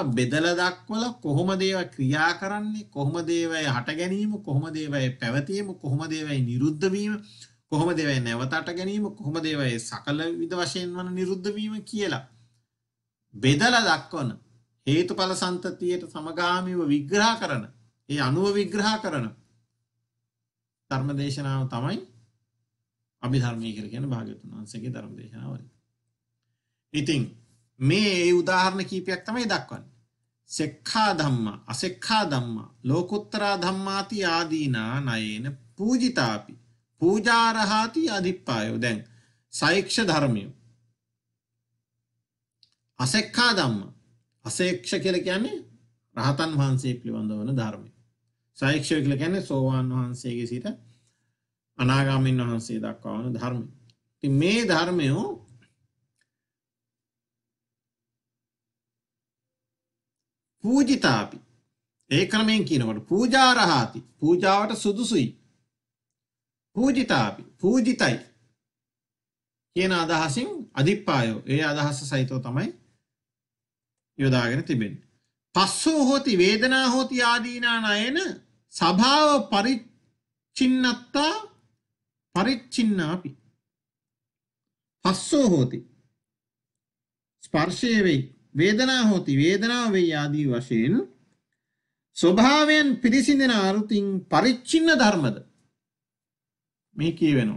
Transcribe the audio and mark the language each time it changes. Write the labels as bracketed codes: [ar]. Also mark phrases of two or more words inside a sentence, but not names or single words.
[si] බෙදලා දක්වලා කොහොමද ඒවා ක්‍රියා කරන්නේ, කොහොමද ඒවා හට ගැනීම, කොහොමද ඒවා පැවතීම, කොහොමද ඒවා නිරුද්ධ වීම, කොහොමද ඒවා නැවතට ගැනීම, කොහොමද ඒවා සකල විද වශයෙන් වන නිරුද්ධ වීම කියලා බෙදලා දක්වන හේතුඵල සම්තතියට සමගාමීව විග්‍රහ කරන ඒ අනුව විග්‍රහ කරන ධර්ම දේශනාව තමයි අභිධර්මයේ කියලා කියන භාග්‍යවතුන් වහන්සේගේ ධර්ම දේශනාව. ඉතින් මේ උදාහරණ කීපයක් තමයි දක්වන්නේ. [pi] සෙක්ඛා ධම්මා අසෙක්ඛා ධම්මා ලෝකුත්තර ධම්මාති ආදීනා නයේන පූජිතාපි පූජාරහාති අදිප්පායෝ. [si] දැන් සෛක්ෂ ධර්මයෝ [pi] අසෙක්ඛා ධම්මා [si] අසේක්ෂ කියලා කියන්නේ රහතන් වහන්සේ පිළිබඳව වන ධර්මය. සායික්ෂය කියලා කියන්නේ සෝවාන් වහන්සේගේ සිට අනාගාමීන් වහන්සේ දක්වා වන ධර්මය. ඉතින් මේ ධර්මය පූජිතාපි ඒ ක්‍රමයෙන් කියනකොට පූජාරහාති පූජාවට සුදුසුයි. පූජිතාපි පූජිතයි කියන අදහසින් අදිප්පායෝ ඒ අදහස සහිතව තමයි යොදාගෙන තිබෙන්නේ. [pi] පස්සෝ හෝති වේදනා හෝති ආදීනා නයන සභාව පරිච්ඡින්නත්තා පරිච්ඡින්නාපි. පස්සෝ හෝති [si] ස්පර්ශය වෙයි, [pi] වේදනා හෝති [si] වේදනාව වෙයි ආදී වශයෙන් ස්වභාවයෙන් පිරිසිඳෙන අරුතින් පරිච්ඡින්න ධර්මද මේ කියවෙනවා.